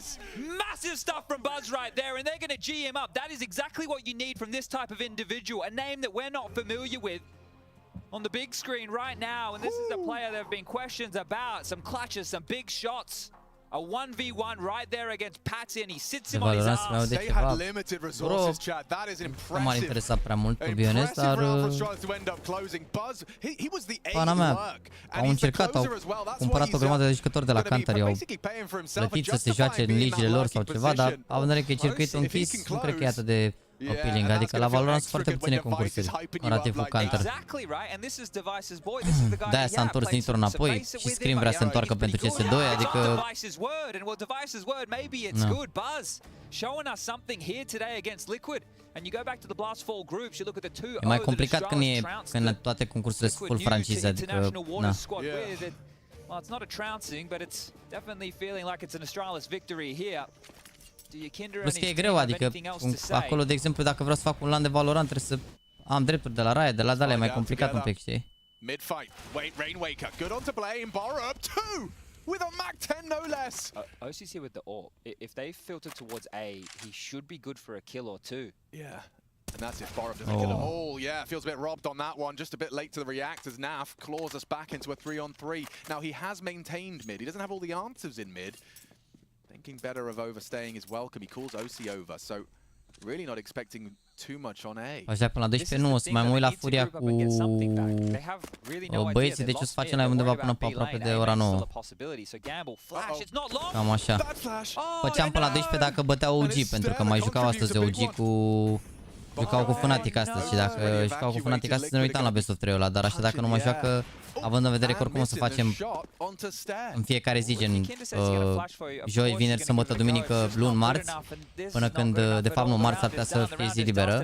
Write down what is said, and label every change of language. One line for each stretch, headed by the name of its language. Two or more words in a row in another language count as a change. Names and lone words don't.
English: Massive stuff from Buzz right there, and they're going to G him up. That is exactly what you need from this type of individual, a name that we're not familiar with on the big screen right now, and this is a player there have been questions about, some clutches, some big shots. A 1v1 right there against Patsy, and he sits
Romanian: De
English: him on his
Romanian: Valorant mi-au
English: ass.
Romanian: de
English: They
Romanian: ceva.
English: had limited resources, chat. That is
Romanian: Nu m-a
English: impressive.
Romanian: interesat prea mult,
English: to be honest, Impressive
Romanian: dar
English: round for Astralis to end up closing. Buzz, he was the
Romanian: pana
English: A
Romanian: mea,
English: lurk, and
Romanian: au
English: he's the
Romanian: încercat, au
English: closer as well. That's why
Romanian: cumpărat o grămadă de jucători de la
English: gonna be
Romanian: Counter, i-au
English: basically paying for himself and
Romanian: plătit să se joace
English: justifying
Romanian: în
English: being in
Romanian: ligile
English: that
Romanian: lor
English: lucky
Romanian: sau ceva, dar
English: position.
Romanian: având în vedere că e circuitul
English: If he
Romanian: închis,
English: can
Romanian: nu cred că e
English: close.
Romanian: atât de
English: Yeah,
Romanian: appealing.
English: and
Romanian: Adică
English: that's
Romanian: la
English: gonna feel
Romanian: Valorant sunt
English: extra
Romanian: foarte
English: good
Romanian: puține
English: when Device
Romanian: concursuri
English: is hyping you
Romanian: relativ
English: up
Romanian: cu
English: like
Romanian: Counter.
English: Exactly right, and this is Device's boy. This is the guy.
Romanian: De-aia s-a întors Nitro înapoi și Scream vrea să întoarcă pentru CS2, adică...
English: Device's word, and well, Device's word, maybe it's good. Buzz showing us something here today against Liquid. And you go back to the Blast Fall groups, you look at the 2-0
Romanian: E mai complicat când toate concursurile sunt
English: full franchise,
Romanian: adică... Na.
English: Well, it's not a trouncing, but it's definitely feeling like it's an Astralis victory here.
Romanian: Plus că e greu, adică acolo, de exemplu, dacă vreau să fac un LAN de Valorant, trebuie să am drepturi de la Riot, de la Dale, e mai complicat un pic, știi?
English: Mid-fight, Rainwaker, good on to blame, bar up, 2! With a Mac 10, no less! OCC with the AWP, if they filter towards A, he should be good for a kill or two. Yeah. And that's if Borup doesn't get it. Oh, yeah, feels a bit robbed on that one. Just a bit late to the react as Naf claws us back into a 3-on-3. Now, he has maintained mid. He doesn't have all the answers in mid. Thinking better of overstaying is welcome. He calls OC over, so really not expecting too much on A.
Romanian: Așa până la 12 nu, o să mai mă uit la furia cu băieții, deci o să facem live undeva până pe aproape de ora 9. Cam așa. Făceam până la 12 dacă băteau OG, pentru că mai jucau astăzi OG cu... Jucau cu Fnatic astăzi și dacă jucau cu Fnatic astăzi ne uitam la Best of 3-ul ăla, dar așa dacă nu mai joacă, având în vedere că oricum o să facem în fiecare zi, gen joi, vineri, sâmbătă, duminică, luni, marți, până când, de fapt nu, marți ar putea să fie zi liberă.